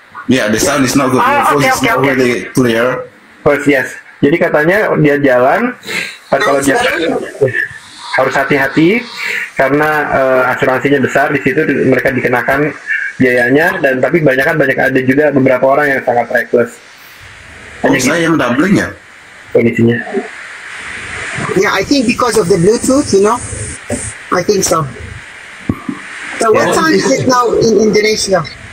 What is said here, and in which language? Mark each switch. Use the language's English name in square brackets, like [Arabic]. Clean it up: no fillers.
[English] Yeah, the sound is not good. Your voice is not really clear. First, yes. [Indonesian] Jadi katanya dia jalan, kalau dia harus hati-hati karena asuransinya besar, di situ mereka dikenakan biayanya, dan tapi banyak ada juga beberapa orang yang sangat reckless. Oh, saya yang doubling ya? Kondisinya. [English] Yeah, I think because of the Bluetooth, you know. I think so. So what time is it now in Indonesia?